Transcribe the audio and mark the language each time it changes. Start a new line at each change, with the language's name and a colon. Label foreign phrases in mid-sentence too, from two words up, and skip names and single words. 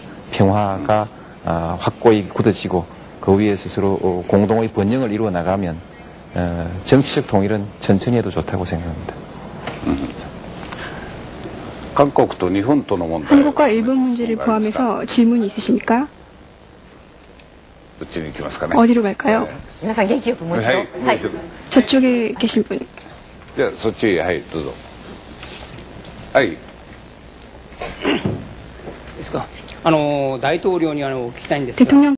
Korean: 평화가 확고히 굳어지고 그 위에서 서로 공동의 번영을 이루어 나가면 정치적 통일은 천천히 해도 좋다고 생각합니다. 한국과 일본 문제를 포함해서 질문이 있으십니까? 어디로 갈까요?
Japanese: 皆さん元気よくもう一度。はい。
Korean: 저쪽에 계신 분.
Japanese: じゃあそっちはいどうぞ。はい。ですか。大統領に聞きたいんですが。
Korean: 대통령